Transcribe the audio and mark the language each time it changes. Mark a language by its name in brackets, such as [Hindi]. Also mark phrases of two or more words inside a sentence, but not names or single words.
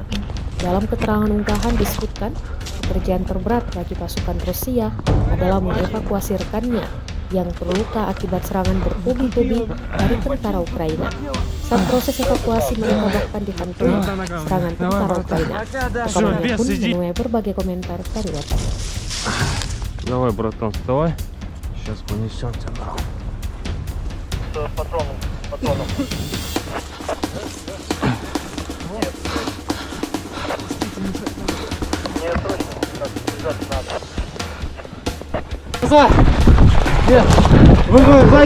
[Indonesian] Dalam keterangan unggahan disebutkan, pekerjaan terberat bagi pasukan Rusia adalah mengevakuasi rekannya yang terluka akibat serangan bertubi-tubi dari tentara Ukraina. Saat proses evakuasi mereka bahkan dihantui serangan tentara Ukraina. Rekamannya pun menuai berbagai komentar dari WhatsApp. [Russian] Давай, братан, вставай. Сейчас понесем тебя. Патроном. Мне срочно бежать надо.